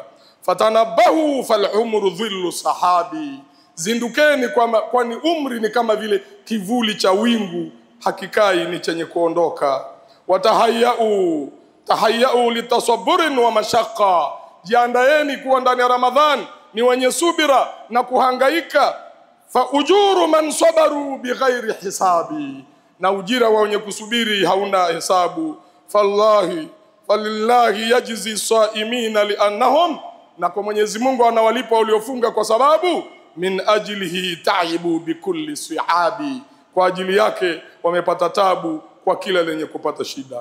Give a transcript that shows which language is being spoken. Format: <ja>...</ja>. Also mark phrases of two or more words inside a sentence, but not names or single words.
<ar>فتنبهوا فالعمر ظل سحاب,</ar> <sw>zindukeni kwani umri ni kama vile kivuli cha wingu, hakikai, ni chenye kuondoka.</sw> <ar>تهيؤوا لتصبر و مشقة,</ar> <sw>jiandaeni kuwa ndani ya Ramadhan ni wenye subira na kuhangaika.</sw> <ar>فأجور من صبر بغير حساب,</ar> <sw>na ujira wa wenye kusubiri hauna hesabu.</sw> <ar>فلله يجزي الصائمين لأنهم,</ar> <sw>na kwa Mwenyezi Mungu anawalipa waliofunga kwa sababu</sw> <ar>من أجله تعبوا بكل صحاب,</ar> <sw>kwa ajili yake wamepata tabu kwa kila lenye kupata shida.</sw>